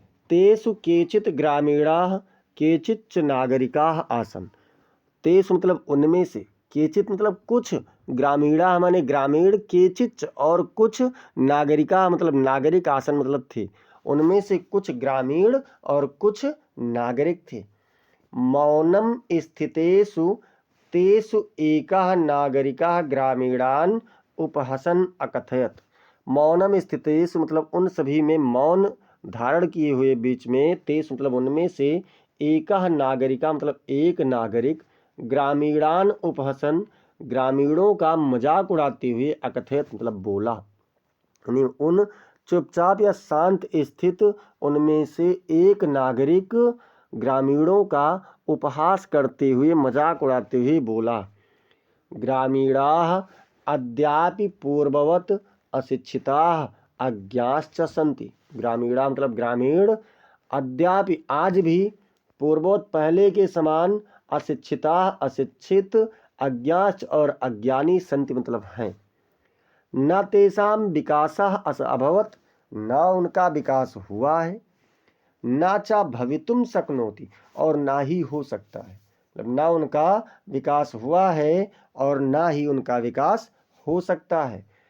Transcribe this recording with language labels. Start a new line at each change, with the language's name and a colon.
Sanskrit: तेषु केचित् ग्रामीणाः केचिच्च नागरिकाः आसन्,
Hindi: तेषु मतलब उनमें से, केचित मतलब कुछ, ग्रामीणा माने ग्रामीण, केचित और कुछ, नागरिका मतलब नागरिक, आसन मतलब थे, उनमें से कुछ ग्रामीण और कुछ नागरिक थे।
Sanskrit: मौनम स्थितेषु तेषु एकः नागरिकः ग्रामीणान् उपहसन अकथयत।
Hindi: मौनम स्थितेषु मतलब उन सभी में, मौन धारण किए हुए बीच में, तेषु मतलब उनमें से, एकः नागरिका मतलब एक नागरिक, ग्रामीणान उपहसन ग्रामीणों का मजाक उड़ाते हुए, अकथयत मतलब बोला, यानी उन चुपचाप या शांत स्थित उनमें से एक नागरिक ग्रामीणों का उपहास करते हुए, मजाक उड़ाते हुए बोला।
Sanskrit: ग्रामीणाः अद्यापि पूर्ववत अशिक्षिताः अज्ञाश्च सन्ति।
Hindi: ग्रामीणा मतलब ग्रामीण, अद्यापि आज भी, पूर्ववत पहले के समान, अशिक्षिता अशिक्षित, अज्ञाच और अज्ञानी, संति मतलब हैं।
Sanskrit: न तेषां विकासः अभवत्,
Hindi: न उनका विकास हुआ है,
Sanskrit: न च भवितुम शक्नोति
Hindi: और ना ही हो सकता है, मतलब ना उनका विकास हुआ है और ना ही उनका विकास हो सकता है।